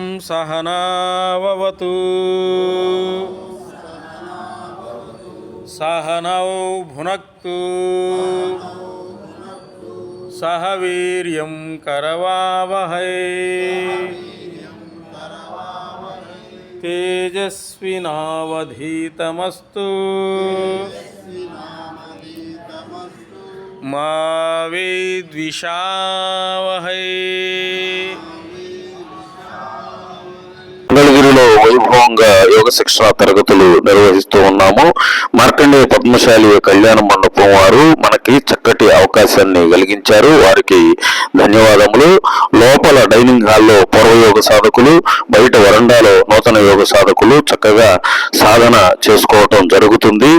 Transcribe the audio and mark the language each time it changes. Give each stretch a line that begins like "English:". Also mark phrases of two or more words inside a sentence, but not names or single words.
Sanskrit: सहनावतु सहनौ भुनक्तु सह वीर्यं करवावहै तेजस्विनावधीतमस्तु मा विद्विषावहै।
Telugu: మంగళగిరిలో వైభవంగా యోగ శిక్షణ తరగతులు నిర్వహిస్తూ ఉన్నాము. మార్కండేయ పద్మశాలి కళ్యాణ మండపం వారు మనకి చక్కటి అవకాశాన్ని కలిగించారు, వారికి ధన్యవాదములు. లోపల డైనింగ్ హాల్లో పూర్వయోగ సాధకులు, బయట వరండాలో నూతన యోగ సాధకులు చక్కగా సాధన చేసుకోవటం జరుగుతుంది.